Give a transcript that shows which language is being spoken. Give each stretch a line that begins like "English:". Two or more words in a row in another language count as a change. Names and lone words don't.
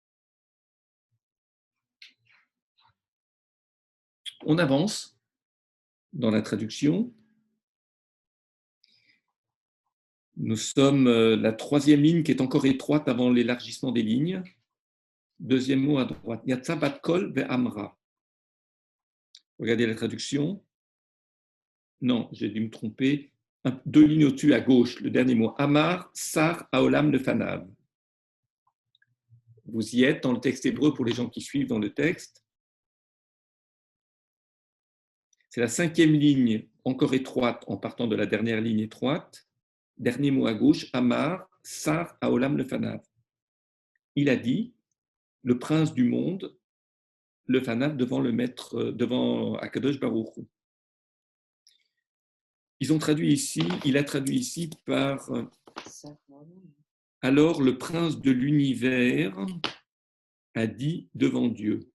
French: On avance dans la traduction. Nous sommes la troisième ligne qui est encore étroite avant l'élargissement des lignes. Deuxième mot à droite.
Hebrew: יצאה בת קול ואמרה.
French: Regardez la traduction. Non, j'ai dû me tromper. Deux lignes au-dessus à gauche, le dernier mot.
Hebrew: אמר שר העולם לפניו.
French: Vous y êtes dans le texte hébreu pour les gens qui suivent dans le texte. C'est la cinquième ligne, encore étroite, en partant de la dernière ligne étroite. Dernier mot à gauche,
Hebrew: אמר שר העולם לפניו.
French: Il a dit, le prince du monde, lefanav, devant le maître, devant
Hebrew: הקדוש ברוך הוא.
French: Ils ont traduit ici, il a traduit ici par alors le prince de l'univers a dit devant Dieu.